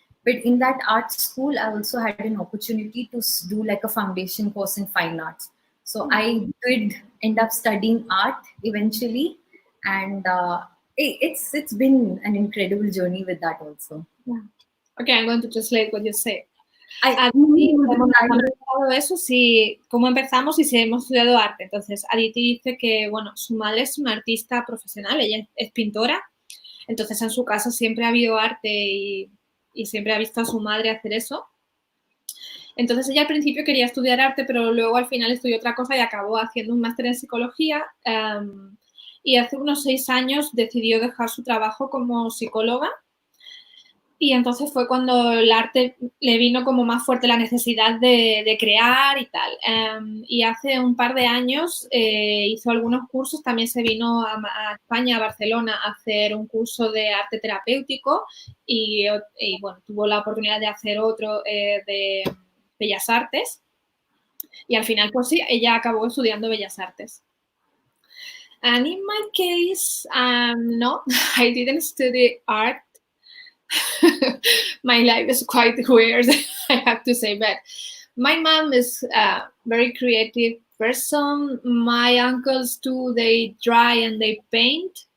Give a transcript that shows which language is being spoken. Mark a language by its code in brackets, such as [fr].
[en] But in that art school, I also had an opportunity to do like a foundation course in fine arts. So I did end up studying art eventually, and it's been an incredible journey with that also. Yeah. Okay, I'm going to translate what you say. [es] Aditi, eso, sí, cómo empezamos y si hemos estudiado arte. Entonces, Aditi dice que, bueno, su madre es una artista profesional, ella es pintora, entonces en su casa siempre ha habido arte y siempre ha visto a su madre hacer eso. Entonces ella al principio quería estudiar arte, pero luego al final estudió otra cosa y acabó haciendo un máster en psicología. Y hace unos 6 años decidió dejar su trabajo como psicóloga. Y entonces fue cuando el arte le vino como más fuerte la necesidad de crear y tal. Y hace un par de años hizo algunos cursos, también se vino a España, a Barcelona, a hacer un curso de arte terapéutico y bueno, tuvo la oportunidad de hacer otro de Bellas Artes. Y al final, pues sí, ella acabó estudiando Bellas Artes. [en] And in my case, no, I didn't study art. My life is quite weird, I have to say, but my mom is a very creative person. My uncles too, they draw and they paint.